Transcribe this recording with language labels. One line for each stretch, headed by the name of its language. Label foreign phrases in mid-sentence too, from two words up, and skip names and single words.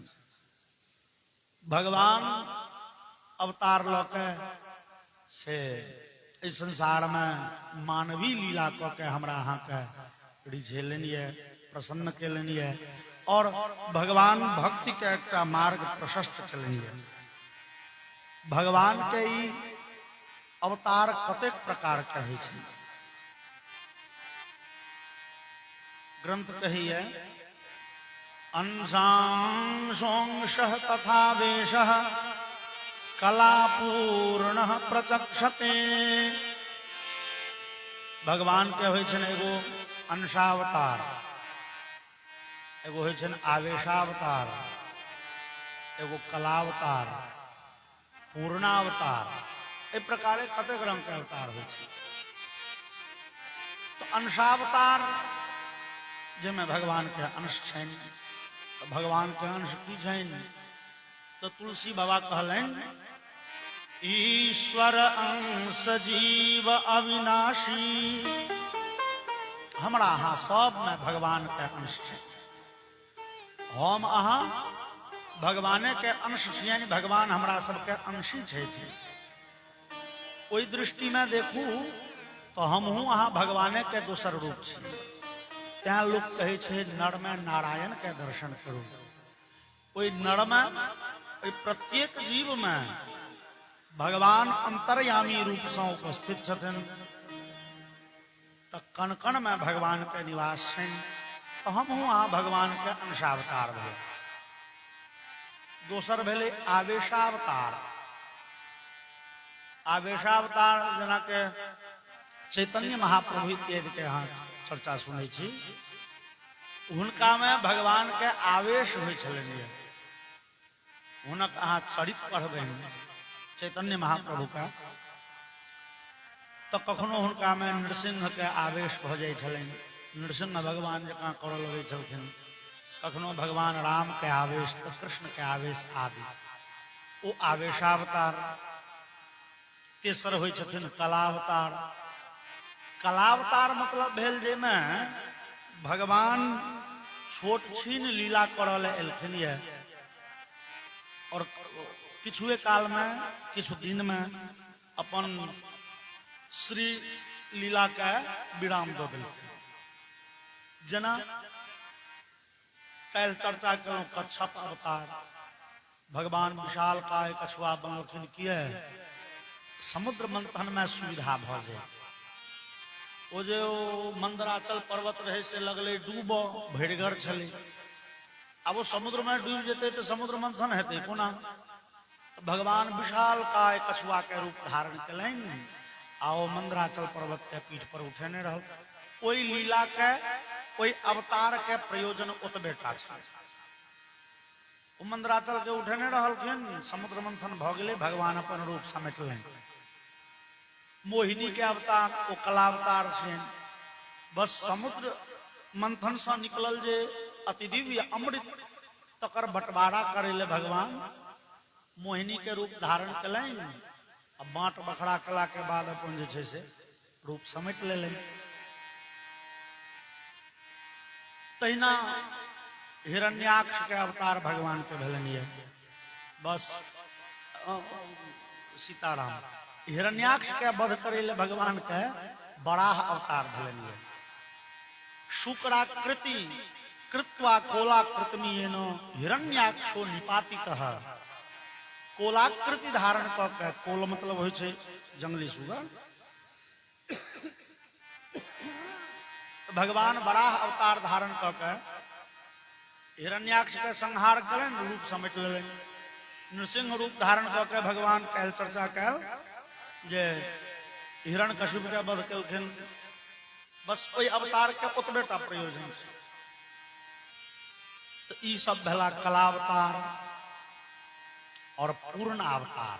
Maithili: भगवान अवतार लौके से इस संसार में मानवीय लीला को के हमरा अहाँ के रिझेलनिए प्रसन्न केलनिए और भगवान भक्ति के एक मार्ग प्रशस्त केलनिए। भगवान के ई अवतार कतेक प्रकार के होइ छै।
Sanskrit: ग्रंथ कहिए अंशांशोंशः तथा वेशः कलापूर्ण प्रचक्षते।
Maithili: भगवान के होइ छन एगो अंशावतार, एगो होइ छन आवेशावतार, एगो कलावतार, पूर्णावतार। ए प्रकारे कतेक रंग के अवतार होइ छै। तो अंशावतार जिसमें भगवान के अंश छन। तो भगवान के अंश की छन तो तुलसी बाबा कहलन
Awadhi: ईश्वर अंश जीव अविनाशी।
Maithili: हमरा अहाँ सब में भगवान के अंश है। हम अहाँ भगवाने के अंश छियनि। भगवान हमरा सबके अंशी छै। ओई दृष्टि में देखू तो हमहू अहाँ भगवाने के दोसर रूप छी। त्या लोग कहे छे नर में नारायण के दर्शन करू। ओई नर में ओई प्रत्येक जीव में भगवान अंतर्यामी रूप से उपस्थित छथिन। तो कण कण में भगवान के निवास छन। तो हम वहां भगवान के अंशावतार भेल। दोसर भेले आवेशावतार। आवेशावतार जना के चैतन्य महाप्रभु इत्यादि के यहाँ चर्चा सुनै छी। हुनका में भगवान के आवेश होइ छलनि। हुनक अहाँ चरित्र पढ़बनि चैतन्य महाप्रभु का तो कखनो हुनका में नृसिंह के आवेश भ जाय छलनि। नृसिंह भगवान जकाँ करऽ लगै छलखिन। कखनो भगवान राम के आवेश तो कृष्ण के आवेश आदि वो आवेशावतार। तेसर होइ छथिन कलावतार। कलावतार मतलब भेल जे में भगवान छोट छीन लीला करल एलखिन ये और किछुए काल में किछु दिन में अपन श्री लीला के विराम दऽ देलखिन। जेना काल्हि चर्चा करूं कच्छप अवतार, भगवान विशाल काय कछुआ बनलखिन किए समुद्र मंथन में सुविधा भ जाए। ओ जे मंदराचल पर्वत रहे से लगले डूब भरिगर छले, अब वो समुद्र में डूब जेते तो समुद्र मंथन हेते कोना। भगवान विशाल काय कछुआ के रूप धारण कलैन आओ मंदराचल पर्वत के पीठ पर उठेने रहल। ओई लीला के ओई अवतार के प्रयोजन ओतबेटा छै। ओ मंदराचल के उठेने रहलखिन, समुद्र मंथन भ गेलै, भगवान अपन रूप समेटलैन। मोहिनी के अवतार ओ कलावतार से बस समुद्र मंथन से निकलल जे अति दिव्य अमृत तकर बंटवारा करे ले भगवान मोहिनी के रूप धारण कलैन। अब बांट बखड़ा कला के बाद अपन जे छै से रूप समेट लेलैन। तहिना हिरण्याक्ष के अवतार भगवान के भेलन ये। बस सीताराम हिरण्याक्ष के वध करे ले भगवान के बराह अवतार भेलन ये।
Sanskrit: शुक्राकृति कृत्वा कोलाकृतिमेन हिरण्याक्षो निपातितः।
Maithili: कोलाकृति धारण क के, कोल मतलब होय छै जंगली सुगर, भगवान बराह अवतार धारण क के हिरण्याक्ष के संहार करें, रूप समेट लें। नृसिंह रूप धारण क के भगवान काल्हि चर्चा कैल जे हिरण्यकशिप के वध केलखिन। बस ओई अवतार के ओतबेटा प्रयोजन छै। तो ई सब भेला कलावतार और पूर्णावतार।